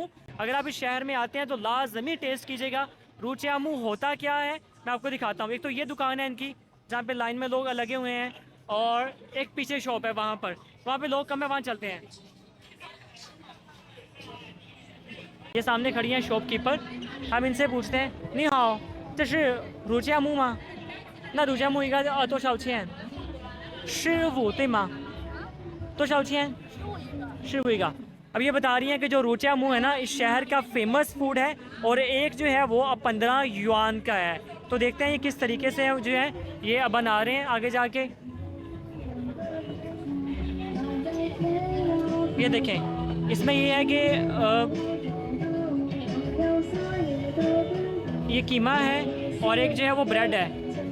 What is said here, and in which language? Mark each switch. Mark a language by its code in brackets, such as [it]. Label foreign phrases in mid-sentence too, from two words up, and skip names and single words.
[ur] اگر آپ اس شہر میں آتے ہیں تو لازمی ٹیسٹ کیجیے گا۔ رو چیا مو ہوتا کیا ہے میں آپ کو دکھاتا ہوں. ایک تو یہ دکان ہے ان کی جہاں پہ لائن میں لوگ لگے ہوئے ہیں اور ایک پیچھے شاپ ہے وہاں پہ لوگ کم ہے، وہاں چلتے ہیں. یہ سامنے کھڑی ہیں شاپ کیپر، ہم ان سے پوچھتے ہیں [zh] 你好 这是乳加木吗？那乳加木应该多少钱？15对吗？多少钱？15 一个。 [ur] اب یہ بتا رہی ہیں کہ جو روچا منہ ہے نا اس شہر کا [en] famous food [ur] ہے اور ایک جو ہے وہ اب 15 یوآن کا ہے. تو دیکھتے ہیں یہ کس طریقے سے جو ہے یہ اب بنا رہے ہیں آگے جا کے. یہ دیکھیں، اس میں یہ ہے کہ یہ قیمہ ہے اور ایک جو ہے وہ بریڈ ہے.